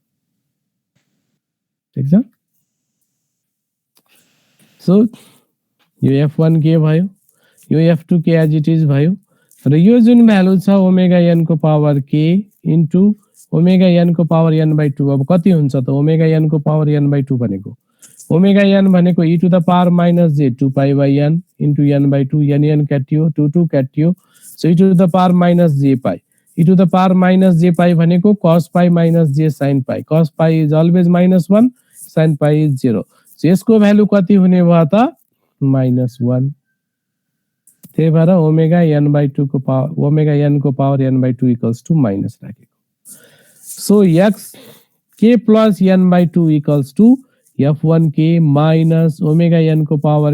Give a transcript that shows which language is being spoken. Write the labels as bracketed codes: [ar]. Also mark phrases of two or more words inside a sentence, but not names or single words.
[ne] ठीक छ सो यो f1 के भयो, यो f2 के [en] as it is [ne] भयो र यो जुन भ्यालु छ [en] omega n [ne] को [en] power k into omega n [ne] को [en] power n/2 [ne] अब कति हुन्छ त [en] omega n [ne] को [en] power n/2 [ne] भनेको [en] omega n [ne] भनेको [en] e to the power minus j 2 pi by n into n/2 n [ne] काटियो 2 2 काटियो [en] so e to the power minus j pi e to the power minus j pi भनेको cos pi minus j sin pi cos pi is always -1 sin pi is 0 so [ne] यसको भ्यालु कति हुने भयो त [en] -1 त्यही भएर omega n/2 को power omega n को power n/2 equals to minus राखेको so x k plus n/2 equals to f1k minus omega n को power